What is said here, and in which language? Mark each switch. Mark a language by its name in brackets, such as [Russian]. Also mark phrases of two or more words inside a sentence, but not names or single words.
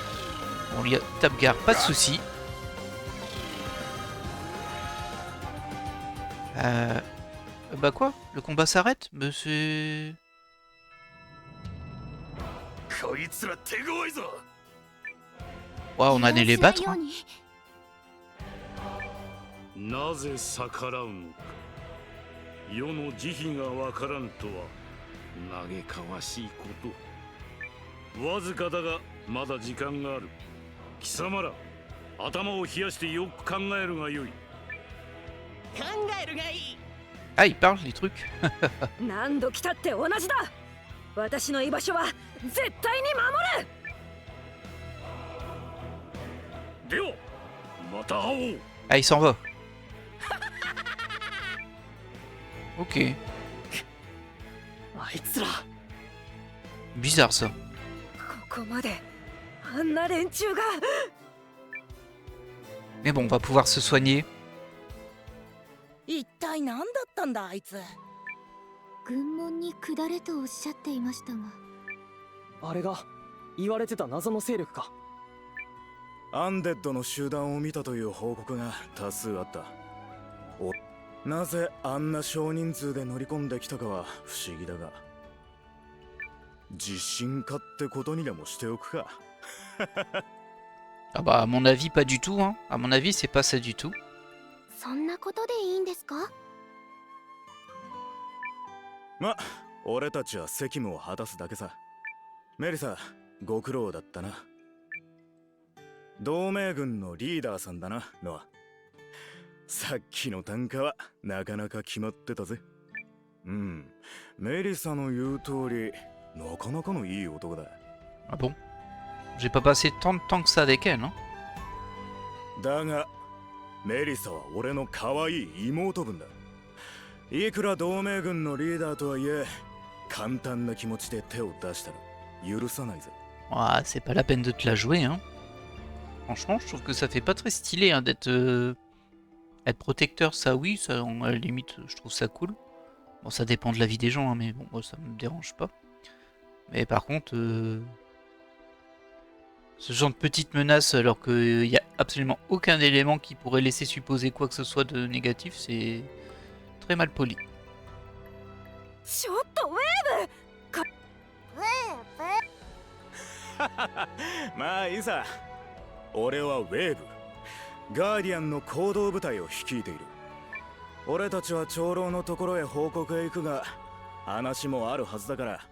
[French] On lui tape Gar, pas de soucis. Bah quoi? Le combat s'arrête? Mais c'est... Waouh, on allait les battre. Hein. [Japanese] なぜ逆らうのか。世の慈悲がわからんとは嘆かわしいこと。わずかだがまだ時間がある。貴様ら、頭を冷やしてよく考えるがよい。考えるがいい。 [French] Ah, ils parlent les trucs. [Japanese] 何度来たって同じだ。私の居場所は絶対に守る。では、また会おう。 [French] Ah, il s'en va. Ok. [Japanese] あいつら [French] Bizarre ça. [Japanese] ここまであんな連中が。 [French] Mais bon, on va pouvoir se soigner. [Japanese] 一体何だったんだあいつ。軍門に下れとおっしゃっていましたが。あれが言われてた謎の勢力か。アンデッドの集団を見たという報告が多数あった。なぜあんな少人数で乗り込んできたかは不思議だが、自信家ってことにでもしておくか。 [French] Ah bah à mon avis pas du tout hein. À mon avis c'est pas ça du tout. [Japanese] そんなことでいいんですか？ま、俺たちは責務を果たすだけさ。メリサ、ご苦労だったな。同盟軍のリーダーさんだな、ノア。さっきの単価はなかなか決まってたぜ。うん、メリサの言う通り、なかなかのいい男だ。 [French] Ah bon? J'ai pas passé tant de temps que ça avec elle, non? [Japanese] だが、メリサは俺の可愛い妹分だ。いくら同盟軍のリーダーとはいえ、簡単な気持ちで手を出したら許さないぜ。 [French] Ah, c'est pas la peine de te la jouer hein. Franchement, je trouve que ça fait pas très stylé hein, d'être être protecteur, ça oui, ça à la limite, je trouve ça cool. Bon, ça dépend de la vie des gens, hein, mais bon, moi ça me dérange pas. Mais par contre, ce genre de petite menace, alors qu'il n'y a absolument aucun élément qui pourrait laisser supposer quoi que ce soit de négatif, c'est très mal poli. [Japanese] ちょっとウェーブ。まあいいさ。俺はウェーブ。ガーディアンの行動部隊を率いている。俺たちは長老のところへ報告へ行くが、話もあるはずだから。